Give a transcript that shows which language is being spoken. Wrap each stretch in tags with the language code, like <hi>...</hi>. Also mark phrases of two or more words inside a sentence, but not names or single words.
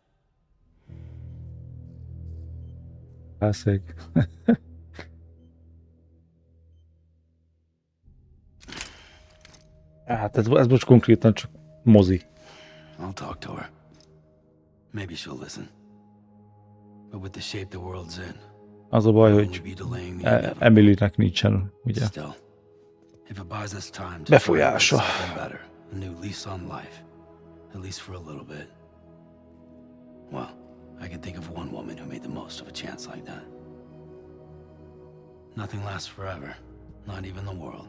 <hu>Classic. Hát ez most konkrétan csak mozi.</hu> <en>I'll talk to her. Maybe she'll listen. But with the shape the world's in,</en> <hu>Az a baj,</hu> <en>we'll</en> <hu>hogy</hu> <en>be delaying the inevitable.</en> <hu>Emilynek nincsen, ugye,</hu> <en>Still, if it buys us time to try and make</en> <hu>befolyása.</hu> <en>something better, a new lease on life, at least for a little bit. Well, I can think of one woman who made the most of a chance like that. Nothing lasts forever, not even the world.</en>